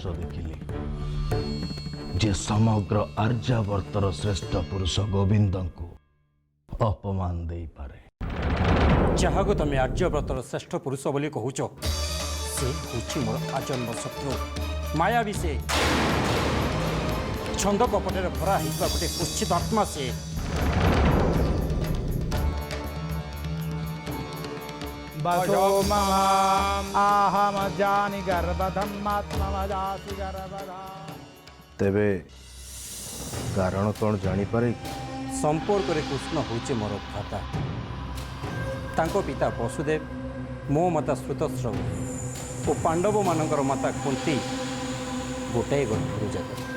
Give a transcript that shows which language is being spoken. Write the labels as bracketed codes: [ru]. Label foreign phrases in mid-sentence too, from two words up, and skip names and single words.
[or] ଦେଖିଲି ଯେ ସମଗ୍ର ଆର୍ଯ୍ୟାବର୍ତ୍ତର ଶ୍ରେଷ୍ଠ ପୁରୁଷ ଗୋବିନ୍ଦଙ୍କୁ ଅପମାନ ଦେଇପାରେ। ଯାହାକୁ ତମେ ଆର୍ଯ୍ୟବ୍ରତର ଶ୍ରେଷ୍ଠ ପୁରୁଷ ବୋଲି କହୁଛ ସେ ହେଉଛି ମୋର ଆଜନ୍ମ ଶତ୍ରୁ ମାୟାବୀ। ସେ ଛନ୍ଦ କପଟରେ ଭରା ହେଇଥିବା ଗୋଟେ କୁଶ୍ଚିତ ଆତ୍ମା। ସେ [sa] बसो मम आहम जानि गर्भधमात्मजासि गर्भधा। [or] ତେବେ କାରଣ କ'ଣ ଜାଣିପାରେ କି? ସମ୍ପର୍କରେ କୃଷ୍ଣ ହେଉଛି ମୋର ଭ୍ରାତା। ତାଙ୍କ ପିତା ବସୁଦେବ, ମୋ ମାତା ଶ୍ରୁତସ୍ରବ ଓ ପାଣ୍ଡବମାନଙ୍କର ମାତା କୁନ୍ତୀ ଗୋଟାଏ ଗର୍ଭରୁ ଜାତ।